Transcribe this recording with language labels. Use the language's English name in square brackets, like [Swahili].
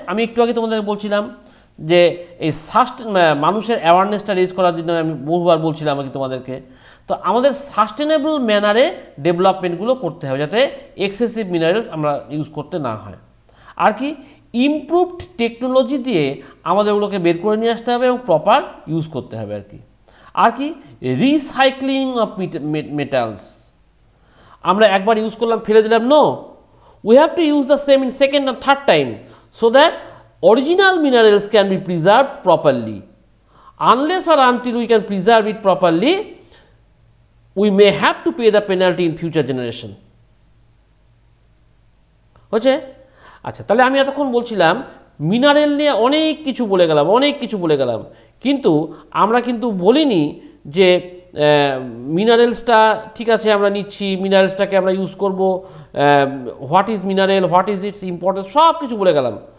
[Bangla] আমি একটু আগে তোমাদের বলছিলাম যে এই মানুষের অ্যাওয়ারনেসটা রেজ করার জন্য আমি বহুবার বলছিলাম আমাকে তোমাদেরকে। তো আমাদের সাস্টেনেবল ম্যানারে ডেভেলপমেন্টগুলো করতে হবে যাতে এক্সেসিভ মিনারেলস আমরা ইউজ করতে না হয়। আর কি, ইমপ্রুভড টেকনোলজি দিয়ে আমাদের ওগুলোকে বের করে নিয়ে আসতে হবে এবং প্রপার ইউজ করতে হবে আর কি। [English] আর কি, recycling of metals, [Bangla] আমরা একবার ইউজ করলাম ফেলে দিলাম, [English] No, we have to use the same in second and third time so that original minerals can be preserved properly. Unless or until we can preserve it properly, we may have to pay the penalty in future generation. [Bangla] হচ্ছে? আচ্ছা, তাহলে আমি এতক্ষণ বলছিলাম mineral নিয়ে অনেক কিছু বলে গেলাম, কিন্তু আমরা কিন্তু বলিনি যে মিনারেলসটা ঠিক আছে আমরা নিচ্ছি, মিনারেলসটাকে আমরা ইউজ করব, [English] what is mineral, what is its importance, [Bangla] সব কিছু বলে গেলাম।